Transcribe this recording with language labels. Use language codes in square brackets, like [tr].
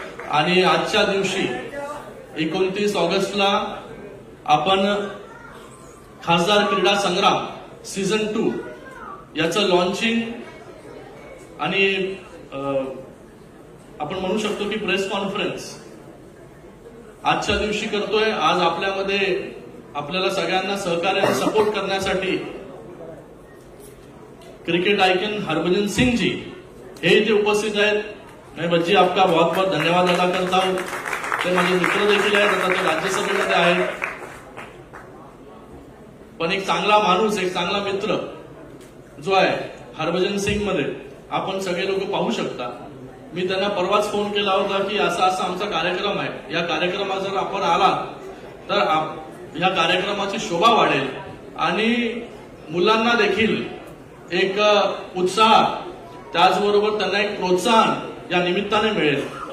[mr] आणि आजच्या दिवशी 29 ऑगस्टला आपण खासदार क्रीडा संग्राम सीझन 2 याचं लॉन्चिंग आणि आपण म्हणू शकतो की प्रेस कॉन्फरन्स आजच्या दिवशी करतोय। आज आपल्यामध्ये आपल्याला सगळ्यांना सहकार्याने सपोर्ट करण्यासाठी क्रिकेट आइकन हरभजन सिंह जी हे इथे उपस्थित आहेत। [hi] मैं बच्ची आपका बहुत बहुत धन्यवाद अदा करता हूं। [mr] ते माझे मित्र देखील आहेत, आता ते राज्यसभेमध्ये आहेत, पण एक चांगला माणूस, एक चांगला मित्र जो आहे हरभजन सिंग मध्ये आपण सगळे लोक पाहू शकता। मी त्यांना परवाच फोन केला होता की असा असा आमचा कार्यक्रम आहे, या कार्यक्रमात जर आपण आलात तर या कार्यक्रमाची शोभा वाढेल आणि मुलांना देखील एक उत्साह, त्याचबरोबर त्यांना एक प्रोत्साहन या निमित्ताने मिळेल।